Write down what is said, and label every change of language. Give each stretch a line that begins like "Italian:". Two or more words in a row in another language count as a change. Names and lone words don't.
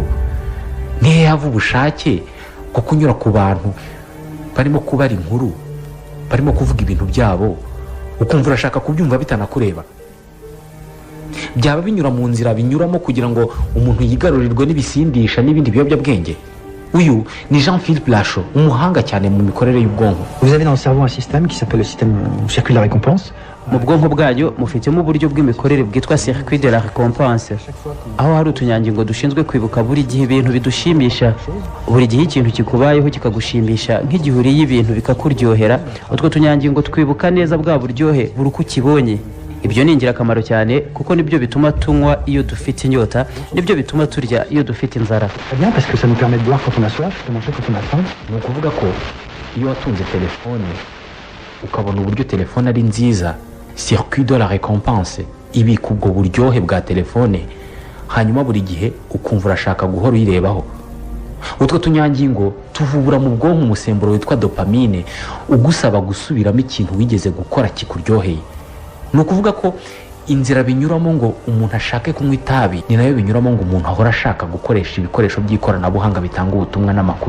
Kinyarwanda: Nihe hava ubushake bwo kunyura ku bantu barimo kubara inkuru, barimo kuvuga ibintu byabo ukumva urashaka kubyumva bitanakureba? Byaba binyura mu nzira binyuramo kugira ngo umuntu yigarurirwe n'ibisindisha n'ibindi biyobyabwenge? Uyu ni Jean-Philippe Lachaud, umuhanga cyane mu mikorere y'ubwonko.
French: Vous avez dans le cerveau un système qui s'appelle le système circuit de la récompense.
Kinyarwanda: Mu bwonko bwanyu mufitemo uburyo bw'imikorere bwitwa
French: circuit de la récompense,
Kinyarwanda: aho hari utunyangingo dushinzwe kwibuka buri gihe ibintu bidushimisha. Buri gihe ikintu kikubayeho kikagushimisha nk'igihe uriye ibintu bikakuryohera, utwo tunyangingo twibuka neza bwa buryohe buri uko ukibonye. Ibyo ni ingirakamaro cyane kuko nibyo bituma tunywa iyo dufite inyota, nibyo bituma turya iyo dufite inzara.
French: Bien parce que ça nous permet de boire quand on a soif, de manger quand on a faim.
Kinyarwanda: Ni ukuvuga ko iyo watunze telefone ukabona uburyo telefone ari nziza,
French: circuit de la récompense
Kinyarwanda: ibika ubwo buryohe bwa telefone, hanyuma buri gihe ukumva urashaka guhora uyirebaho. Utwo tunyangingo tuvubura mu bwonko umusemburo witwa dopamine ugusaba gusubiramo ikintu wigeze gukora kikuryoheye. Ni ukuvuga ko inzira binyuramo ngo umuntu ashake kunywa itabi ni nayo binyuramo ngo umuntu ahora ashaka gukoresha ibikoresho by'ikoranabuhanga bitanga ubutumwa n'amakuru.